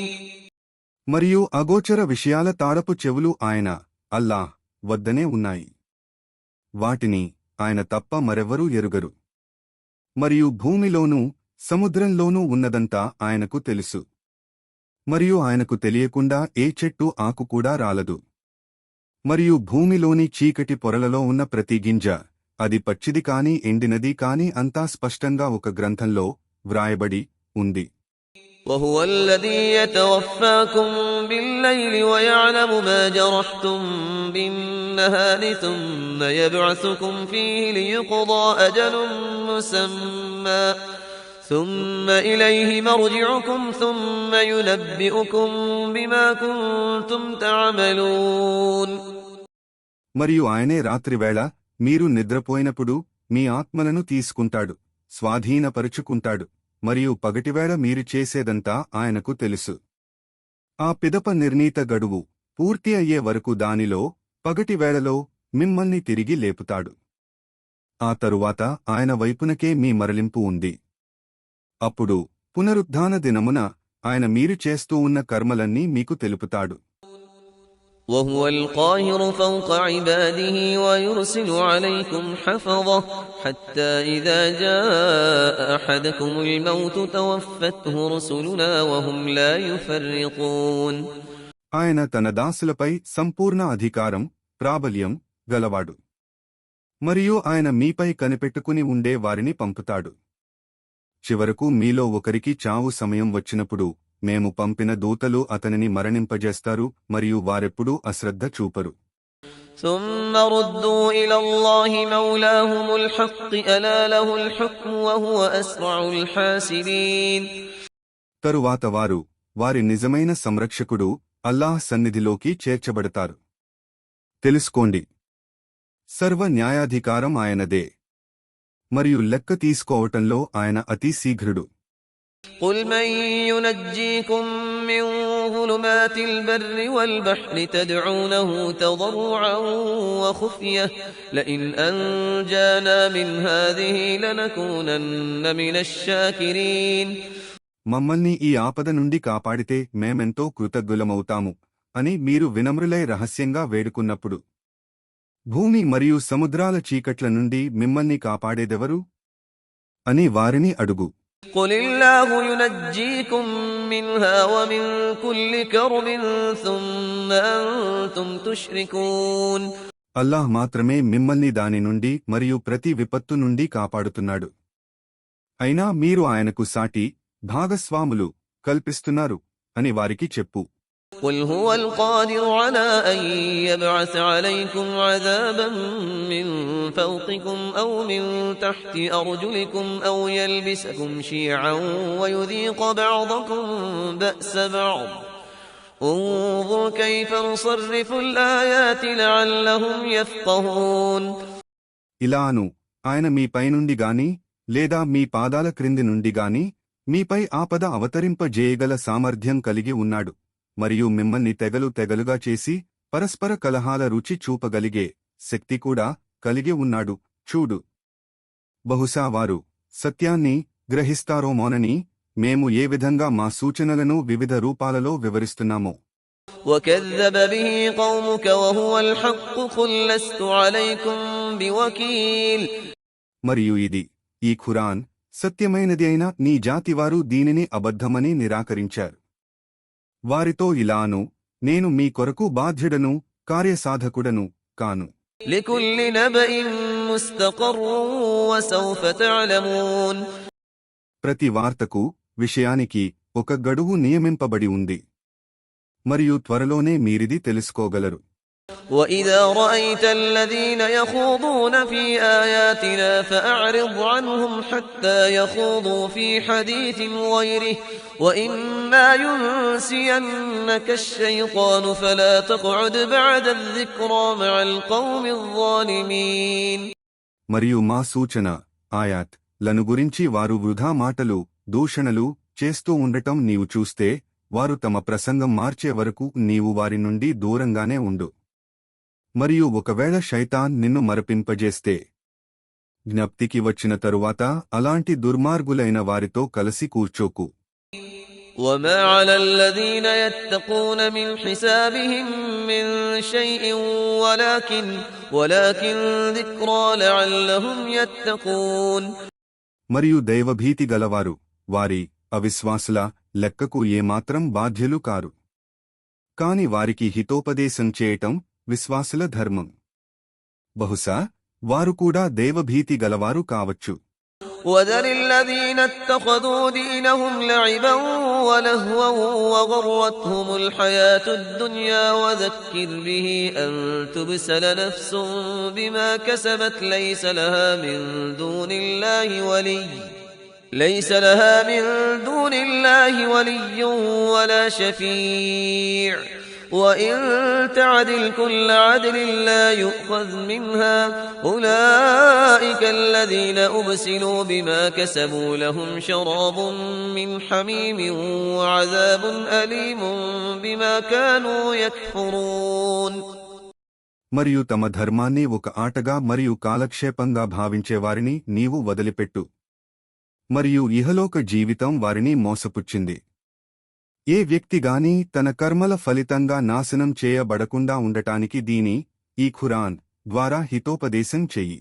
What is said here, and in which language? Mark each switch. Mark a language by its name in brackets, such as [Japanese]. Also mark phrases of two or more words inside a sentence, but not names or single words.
[Telugu] మరియు అగోచర విషయాల తాడపు చెవులు ఆయన అల్లాహ్ వద్దనే ఉన్నాయి. వాటిని ఆయన తప్ప మరెవ్వరూ ఎరుగరు. మరియు భూమిలోనూ సముద్రంలోనూ ఉన్నదంతా ఆయనకు తెలుసు. మరియు ఆయనకు తెలియకుండా ఏ చెట్టు ఆకు కూడా రాలదు. మరియు భూమిలోని చీకటి పొరలలో ఉన్న ప్రతి గింజ, అది పచ్చిది కాని ఎండినది కాని అంతా స్పష్టంగా ఒక గ్రంథంలో వ్రాయబడి ఉంది. [Arabic] وهو الذي يتوفاكم بالليل ويعلم ما جرحتم بالنهار ثم يبعثكم فيه ليقضى أجل مسمى ثم إليه مرجعكم ثم ينبئكم بما كنتم تعملون. [Telugu] మరియు ఆయనే రాత్రివేళ మీరు నిద్రపోయినప్పుడు మీ ఆత్మలను తీసుకుంటాడు, స్వాధీనపరుచుకుంటాడు. మరియు పగటివేళ మీరు చేసేదంతా ఆయనకు తెలుసు. ఆ పిదప నిర్ణీత గడువు పూర్తి అయ్యే వరకు దానిలో పగటివేళలో మిమ్మల్ని తిరిగి లేపుతాడు. ఆ తరువాత ఆయన వైపునకే మీ మరలింపు ఉంది. అప్పుడు పునరుద్ధాన దినమున ఆయన మీరు చేస్తూ ఉన్న కర్మలన్నీ మీకు తెలుపుతాడు. [Arabic] وهو القاهر فوق عباده ويرسل عليكم حفظه حتى إذا جاء أحدكم الموت توفته رسلنا وهم لا يفرطون. [Telugu] ఆయన తన దాసులపై సంపూర్ణ అధికారం ప్రాబల్యం గలవాడు మరియు ఆయన మీపై కనిపెట్టుకుని ఉండే వారిని పంపుతాడు. చివరకు మీలో ఒకరికి చావు సమయం వచ్చినప్పుడు మేము పంపిన దూతలు అతనిని మరణింపజేస్తారు మరియు వారెప్పుడూ అశ్రద్ధ చూపరు. [Arabic] ثم ردوا إلى الله مولاهم الحق ألا له الحكم وهو أسرع الحاسبين. [Telugu] తరువాత వారి నిజమైన సంరక్షకుడు అల్లాహ్ సన్నిధిలోకి చేర్చబడతారు. తెలుసుకోండి, సర్వ న్యాయాధికారం ఆయనదే మరియు లెక్క తీసుకోవటంలో ఆయన అతి శీఘ్రుడు. [Arabic] قل من ينجيكم من ظلمات البر والبحر تدعونه تضرعا وخفية لئن أنجانا من هذه لنكونن من الشاكرين. [Telugu] మమ్మల్ని ఈ ఆపద నుండి కాపాడితే మేమెంతో కృతజ్ఞులమవుతాము అని మీరు వినమ్రులై రహస్యంగా వేడుకున్నప్పుడు, భూమి మరియు సముద్రాల చీకట్ల నుండి మిమ్మల్ని కాపాడేదెవరు అని వారిని అడుగు. [Arabic] قل الله ينجيكم منها ومن كل كرب ثم أنتم تشركون. [Telugu] అల్లాహ్ మాత్రమే మిమ్మల్ని దాని నుండి మరియు ప్రతి విపత్తు నుండి కాపాడుతున్నాడు. అయినా మీరు ఆయనకు సాటి భాగస్వాములు కల్పిస్తున్నారు అని వారికి చెప్పు. [Arabic] قل هو القادر على أن يبعث عليكم عذابا من فوقكم أو من تحت أرجلكم أو يلبسكم شيعا ويذيق بعضكم بأس بعض انظر كيف نصرف الآيات لعلهم يفقهون. [Telugu] ఇలాను ఆయన మీ పైనుండి గాని లేదా మీ పాదాల క్రింది నుండి గాని మీపై ఆపద అవతరింపజేయగల సామర్థ్యం కలిగి ఉన్నాడు మరియు మిమ్మల్ని తెగలుగా చేసి పరస్పర కలహాల రుచి చూపగలిగే శక్తి కూడా కలిగి ఉన్నాడు. చూడు, బహుశా వారు సత్యాన్ని గ్రహిస్తారోమోనని మేము ఏ విధంగా మా సూచనలను వివిధ రూపాలలో వివరిస్తున్నామో. [Arabic] وكذب به قومك وهو الحق قل لست عليكم بوكيل. [Telugu] మరియు ఈ ఖురాన్ సత్యమైనది అయిన నీ జాతివారు దీనిని అబద్ధమని నిరాకరించారు. వారితో ఇలాను, నేను మీ కొరకు బాధ్యుడను, కార్యసాధకుడను కాను. [Arabic] لكل نبأ مستقر وسوف تعلمون. [Telugu] ప్రతి వార్తకు, విషయానికి ఒక గడువు నియమింపబడి ఉంది. మరియు త్వరలోనే మీరిది తెలుసుకోగలరు. [Arabic] وَإِذَا رَأَيْتَ الَّذِينَ يَخُوضُونَ فِي آيَاتِنَا فَأَعْرِضْ عَنْهُمْ حَتَّى يَخُوضُوا فِي حَدِيثٍ غَيْرِهِ وَإِمَّا يُنْسِيَنَّكَ الشَّيْطَانُ فَلَا تَقْعُدْ بَعْدَ الذِّكْرَى مَعَ الْقَوْمِ الظَّالِمِينَ. [Telugu] మరియు మా సూచన, ఆయాత్ లను గురించి వారు వృధా మాటలు, దూషణలు చేస్తూ ఉండటం నీవు చూస్తే, వారు తమ ప్రసంగం మార్చే వరకు నీవు వారి నుండి దూరంగానే ఉండు. మరియు ఒకవేళ శైతాన్ నిన్ను మరపింపజేస్తే, జ్ఞప్తికి వచ్చిన తరువాత అలాంటి దుర్మార్గులైన వారితో కలిసి కూర్చోకు. [Arabic] وَمَا عَلَى الَّذِينَ يَتَّقُونَ مِنْ حِسَابِهِمْ مِنْ شَيْءٍ وَلَكِنْ ذِكْرَى لَعَلَّهُمْ يَتَّقُونَ. [Telugu] మరియు దైవభీతి గలవారు వారి అవిశ్వాసుల లెక్కకు ఏమాత్రం బాధ్యులు కారు. కాని వారికి హితోపదేశం చేయటం విశ్వాసుల ధర్మం. బహుశా వారు కూడా దైవభీతి గలవారు కావచ్చు. [Arabic] وَذَرِ الَّذِينَ اتَّخَذُوا دِينَهُمْ لَعِبًا وَلَهْوًا وَغَرَّتْهُمُ الْحَيَاةُ الدُّنْيَا وَذَكِّرْ بِهِ أَن تُبْسَلَ نَفْسٌ بِمَا كَسَبَتْ لَيْسَ لَهَا مِن دُونِ اللَّهِ وَلِيٌّ وَلَا شَفِيعٌ وَإِن تَعْدِلْ كُلَّ عَدْلٍ لَّا يُؤْخَذْ مِنْهَا أُولَٰئِكَ الَّذِينَ أُبْسِلُوا بِمَا كَسَبُوا لَهُمْ شَرَابٌ مِّنْ حَمِيمٍ وَعَذَابٌ أَلِيمٌ بِمَا كَانُوا يَكْفُرُونَ. [Telugu] మరియు తమ ధర్మాన్ని ఒక ఆటగా మరియు కాలక్షేపంగా భావించేవారిని నీవు వదిలిపెట్టు. మరియు ఇహలోక జీవితం వారిని మోసపుచ్చింది. ఏ వ్యక్తిగాని తన కర్మల ఫలితంగా నాశనం చేయబడకుండా ఉండటానికి ఈ ఖురాన్ ద్వారా హితోపదేశం చెయ్యి.